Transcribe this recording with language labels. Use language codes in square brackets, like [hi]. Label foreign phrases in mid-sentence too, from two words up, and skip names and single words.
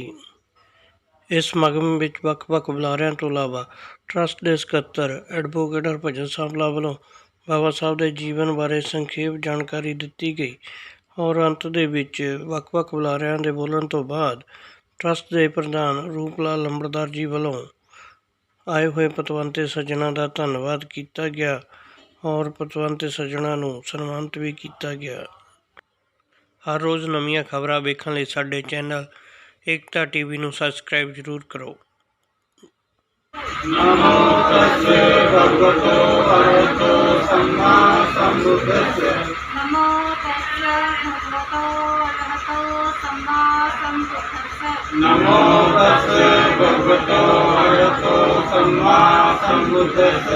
[pa] ਇਸ ਸਮਾਗਮ ਵਿੱਚ ਵੱਖ-ਵੱਖ ਬੁਲਾਰਿਆਂ ਤੋਂ ਇਲਾਵਾ ਟਰੱਸਟ ਦੇ ਸਕੱਤਰ ਐਡਵੋਕੇਟ ਹਰਭਜਨ ਸਾਂਪਲਾ ਵੱਲੋਂ ਬਾਬਾ ਸਾਹਿਬ ਦੇ ਜੀਵਨ ਬਾਰੇ ਸੰਖੇਪ ਜਾਣਕਾਰੀ ਦਿੱਤੀ ਗਈ ਔਰ ਅੰਤ ਦੇ ਵਿੱਚ ਵੱਖ-ਵੱਖ ਬੁਲਾਰਿਆਂ ਦੇ ਬੋਲਣ ਤੋਂ ਬਾਅਦ ਟਰੱਸਟ ਦੇ ਪ੍ਰਧਾਨ ਰੂਪ ਲਾਲ ਲੰਬੜਦਾਰ ਜੀ ਵੱਲੋਂ ਆਏ ਹੋਏ ਪਤਵੰਤੇ ਸੱਜਣਾਂ ਦਾ ਧੰਨਵਾਦ ਕੀਤਾ ਗਿਆ ਔਰ ਪਤਵੰਤੇ ਸੱਜਣਾਂ ਨੂੰ ਸਨਮਾਨਿਤ ਵੀ ਕੀਤਾ ਗਿਆ। ਹਰ ਰੋਜ਼ ਨਵੀਆਂ ਖਬਰਾਂ ਵੇਖਣ ਲਈ ਸਾਡੇ ਚੈਨਲ ਏਕਤਾ ਟੀਵੀ ਨੂੰ ਸਬਸਕ੍ਰਾਈਬ ਜ਼ਰੂਰ ਕਰੋ। [pi] नमो तस्से भगवतो अरहतो सम्मा सम्बुद्धस्से। नमो तस्से भगवतो अरहतो सम्मा सम्बुद्धस्से। नमो तस्से भगवतो अरहतो सम्मा सम्बुद्धस्से।